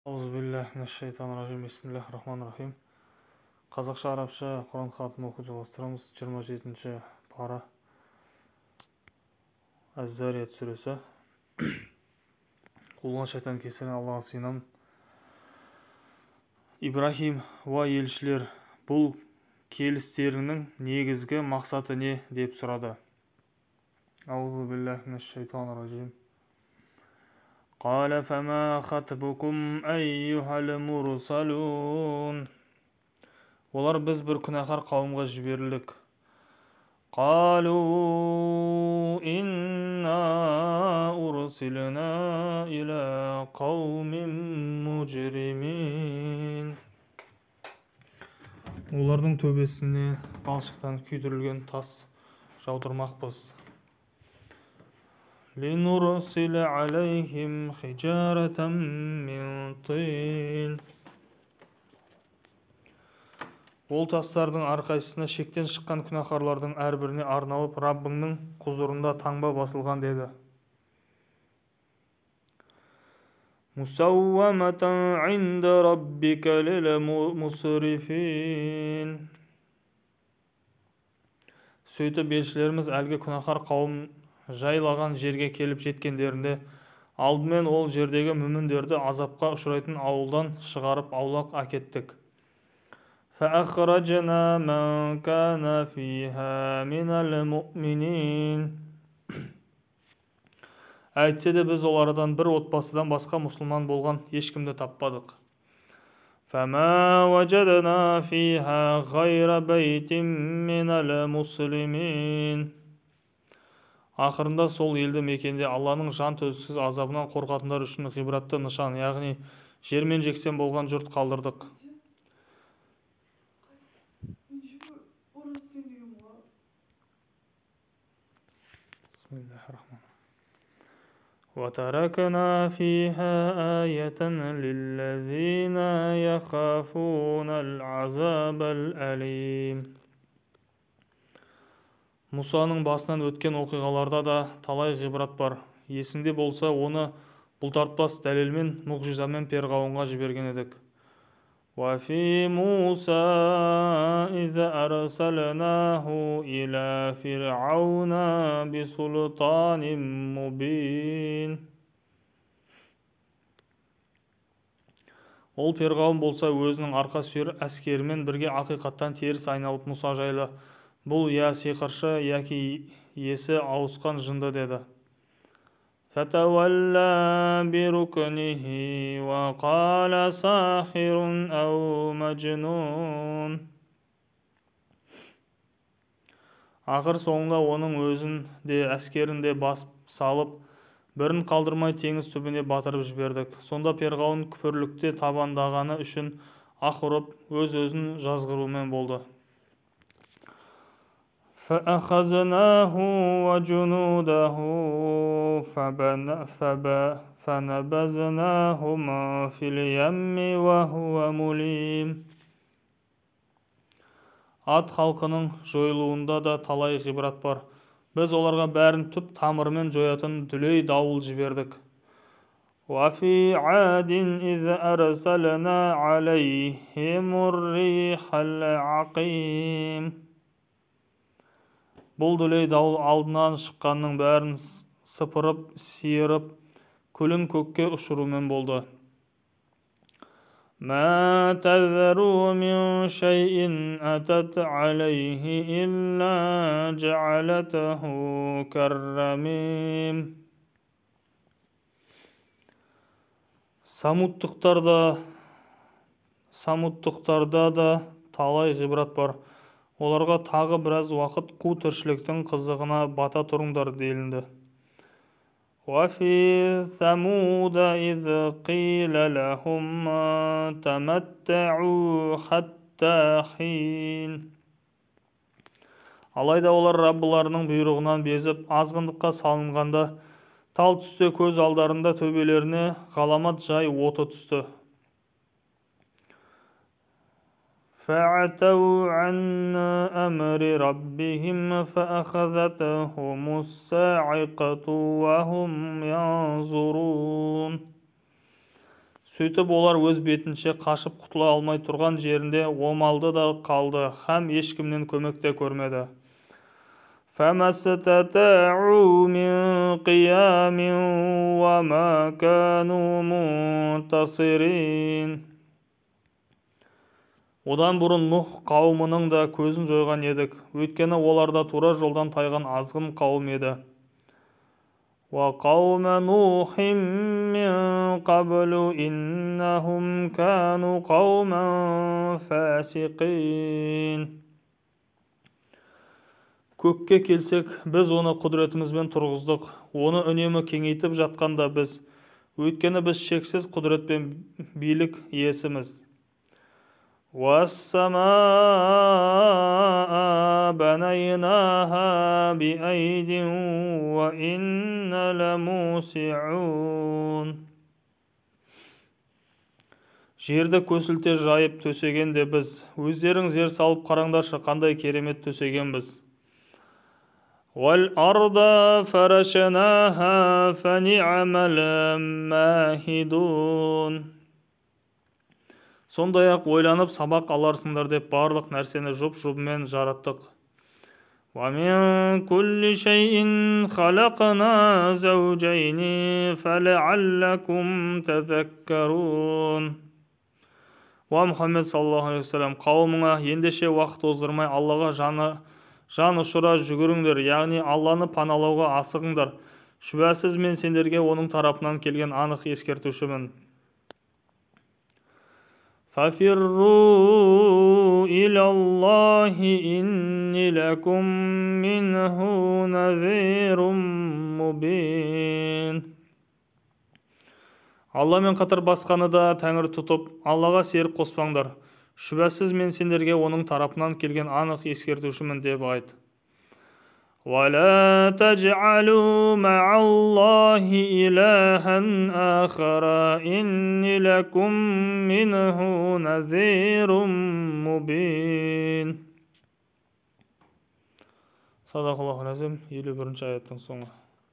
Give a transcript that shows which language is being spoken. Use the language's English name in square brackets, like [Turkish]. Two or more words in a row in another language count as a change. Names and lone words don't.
[Arabic] أعوذ بالله بسم الله الرحمن الرحيم. [Kazakh] Қазақша, арабша Құран хатым оқу жалғастырамыз. 27-ші пара Әз-Зарият сүресі. Қуылған шайтан кесірінен Аллаға сыйынамын. Ибрахим, уа елшілер, бұл келістеріңнің негізгі мақсаты не деп сұрады. Аузубиллахи. [Arabic] قال فما خطبكم أيها المرسلون. [Kazakh] Олар біз бір күнәһар қауымға жіберілдік. [Arabic] قالوا إنا أرسلنا إلى قوم مجرمين. [Kazakh] Олардың төбесіне балшықтан күйдірілген тас жаудырмақпыз. [Arabic] لنرسل عليهم حجارة من طين. [Kazakh] Ол тастардың әрқайсысына шектен шыққан күнәһарлардың әрбіріне арналып Раббыңның құзырында таңба басылған деді. [Arabic] مسومة عند ربك للمسرفين. [Kazakh] Сөйтіп елшілеріміз әлгі күнәһар қауым жайлаған жерге келіп жеткендерінде алдымен ол жердегі мүміндерді азапқа ұшырайтын ауылдан шығарып аулақ әкеттік. [Arabic] فَأَخْرَجْنَا مَنْ كَانَ فِيهَا مِنَ الْمُؤْمِنِينَ. [Kazakh] Әйтсе де біз олардан бір отбасыдан басқа мұсылман болған ешкімді таппадық. [Arabic] فَمَا وَجَدْنَا فِيهَا غَيْرَ بَيْتٍ مِنَ الْمُسْلِمِينَ. [Kazakh] Ақырында сол елді мекенде Алланың жан төзгісіз азабынан қорқатындар үшін ғибратты нышан, яғни жермен жексен болған жұрт қалдырдық. [Arabic] وَتَرَكْنَا فِيهَا آيَةً لِلَّذِينَ يَخَافُونَ الْعَذَابَ الْأَلِيمَ. [Kazakh] Мұсаның басынан өткен оқиғаларда да талай ғибрат бар. Есіңде болса, оны бұлтартпас дәлелмен, мұғжизамен перғауынға жіберген едік. [Arabic] وَفِي مُوسَى إِذْ أَرْسَلْنَاهُ إِلَى فِرْعَوْنَ بِسُلْطَانٍ مُبِينٍ. [Kazakh] Ол перғауын болса өзінің арқа сүйер әскерімен бірге ақиқаттан теріс айналып Мұса жайлы: бұл я сиқыршы, яки есі ауысқан жынды деді. [Arabic] فَتَوَلَّى بِرُكْنِهِ وَقَالَ سَاحِرٌ أَوْ مَجْنُونٌ. [Kazakh] Ақыр соңында оның өзін де әскерін де басып салып, бірін қалдырмай теңіз түбіне батырып жібердік. Сонда перғауын күпірлікте табандағаны үшін аһ ұрып, өз-өзін жазғырумен болды. [Arabic] فَأَخَذْنَاهُ وَجُنُودَهُ فَنَبَذْنَاهُمَا فِي الْيَمِّ وَهُوَ مُلِيمٌ. [Kazakh] Ат халқының жойылуында да талай ғибрат бар. Біз оларға бәрін түп тамырымен жоятын дүлей дауыл жібердік. [Arabic] وَفِي عَادٍ إِذْ أَرْسَلْنَا عَلَيْهِمُ الرِّيحَ الْعَقِيمَ. [Kazakh] Бұл дүлей дауыл алдынан шыққанның бәрін сыпырып, сиырып, күлін көкке ұшырумен болды. [Arabic] مَا تَذَرُوا مِنْ شَيْءٍ أَتَتْ عَلَيْهِ إِلَّا جَعَلَتَهُ كَالرَّمِيمِ. [Kazakh] Самуттықтарда да талай ғибрат бар. Оларға тағы біраз уақыт қу тіршіліктің қызығына бата тұрыңдар делінді. [Arabic] وَفِي ثَمُودَ إِذْ قِيلَ لَهُمْ تَمَتَّعُوا حَتَّى حِينٍ. [Kazakh] Алайда олар Раббыларының бұйрығынан безіп, азғындыққа салынғанда, тал түсте көз алдарында төбелеріне ғаламат жай оты түсті. [Arabic] فَعَتَوْا عَنْ أَمْرِ رَبِّهِمْ فَأَخَذَتْهُمُ الصَّاعِقَةُ وَهُمْ يَنْظُرُونَ. [Kazakh] Сөйтіп олар өз бетінше қашып құтыла алмай тұрған жерінде омалды да қалды, һәм ешкімнен көмек те көрмеді. [Arabic] فَمَا اسْتَطَاعُوا مِنْ قِيَامٍ وَمَا كَانُوا مُنْتَصِرِينَ. [Kazakh] Одан бұрын Нұх қауымының да көзін жойған едік, өйткені оларда тура жолдан тайған азғын қауым еді. [Arabic] وَقَوْمَ نُوحٍ مِّن قَبْلُ إِنَّهُمْ كَانُوا قَوْمًا فَاسِقِينَ. [Kazakh] Көкке келсек, біз оны құдіретімізбен тұрғыздық, оны үнемі кеңейтіп жатқанда біз, өйткені біз шексіз құдірет пен билік иесіміз. [Arabic] وَالسَّمَاءَ بَنَيْنَاهَا بِأَيْدٍ وَإِنَّا لَمُوسِعُونَ. [Kazakh] Жерді көсілте жайып төсеген де біз, өздерің зер салып қараңдаршы, қандай керемет төсегенбіз. [Arabic] وَالْأَرْضَ فَرَشْنَاهَا فَنِعْمَ الْمَاهِدُونَ. [Kazakh] Сондай-ақ ойланып сабақ аларсыңдар деп барлық нәрсені жұп-жұбымен жараттық. [Arabic] وَمِنْ كُلِّ شَيْءٍ خَلَقْنَا زَوْجَيْنِ فَلَعَلَّكُمْ تَذَكَّرُونَ. [Kazakh] Мұхаммед [Arabic] صلى الله عليه وسلم, [Kazakh] қауымыңа ендеше уақыт оздырмай Аллаға жан ұшыра жүгіріңдер, яғни Алланы паналауға асығыңдар. Шүбәсіз мен сендерге оның тарапынан келген анық ескертушімін. [Arabic] فَفِرُّوا إِلَى اللَّهِ إِنِّي لَكُمْ مِنْهُ نَذِيرٌ مُبِينٌ. [Kazakh] Алламен қатар басқаны да тәңір тұтып, Аллаға серік қоспаңдар. Шүбәсіз мен сендерге оның тарапынан келген анық ескертушімін деп айт. [Arabic] وَلَا تَجْعَلُوا مَعَ اللَّهِ إِلَٰهًا آخَرَ إِنِّي لَكُمْ مِنْهُ نَذِيرٌ مُبِينٌ. صدق الله العظيم. [Kazakh] 51-ші аяттың соңы.